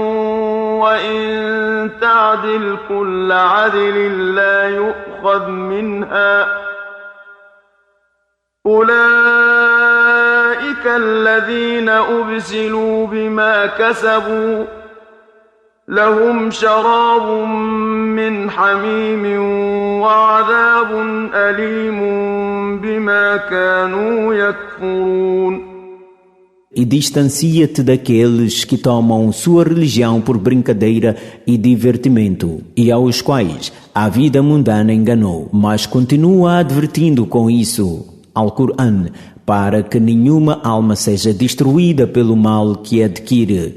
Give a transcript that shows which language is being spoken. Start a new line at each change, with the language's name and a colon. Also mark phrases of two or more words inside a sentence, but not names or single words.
Arabic: وإن تعدل كل عدل لا يؤخذ منها أولئك الذين أبسلوا بما كسبوا لهم شراب من حميم وعذاب أليم بما كانوا يكفرون.
Portuguese: E distancia-te daqueles que tomam sua religião por brincadeira e divertimento, e aos quais a vida mundana enganou, mas continua advertindo com isso ao Corão, para que nenhuma alma seja destruída pelo mal que adquire.